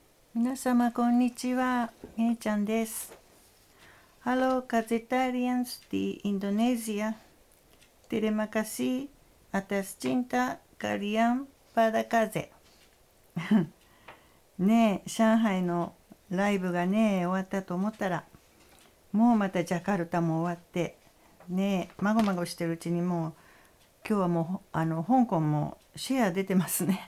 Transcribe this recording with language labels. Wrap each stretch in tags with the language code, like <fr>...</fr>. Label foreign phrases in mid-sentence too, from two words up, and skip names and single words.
<ja>皆様こんにちは、めいちゃんです。</ja> <id>Halo Kazetarians di Indonesia. Terima kasih atas cinta kalian pada Kaze.</id> <ja>ねえ、上海のライブがね、終わったと思ったら、もうまたジャカルタも終わって、ねえ、まごまごしてるうちにもう、今日はもう、香港もシェア出てますね。</ja>